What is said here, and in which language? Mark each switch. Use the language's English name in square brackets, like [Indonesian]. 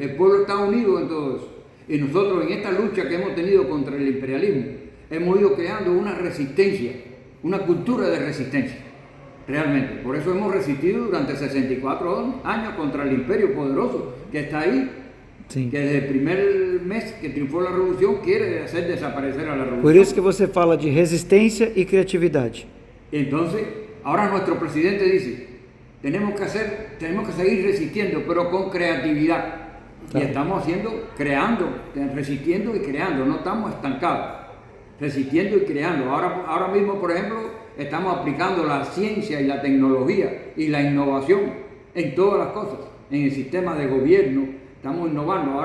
[Spanish] El pueblo está unido en todo eso. Y nosotros en esta lucha que hemos tenido contra el imperialismo, hemos ido creando una resistencia, una cultura de resistencia, realmente. Por eso hemos resistido durante 64 años contra el imperio poderoso que está ahí, [Portuguese] Sim. [Spanish] que desde el primer mes que triunfó la revolución quiere hacer desaparecer a la revolución. [Portuguese] Por isso que você fala de resistência e criatividade. [Spanish] Entonces, ahora nuestro presidente dice, tenemos que seguir resistiendo, pero con creatividad. Claro. Y estamos creando, resistiendo y creando, no estamos estancados, resistiendo y creando. Ahora mismo, por ejemplo, estamos aplicando la ciencia y la tecnología y la innovación en todas las cosas, en el sistema de gobierno, estamos innovando.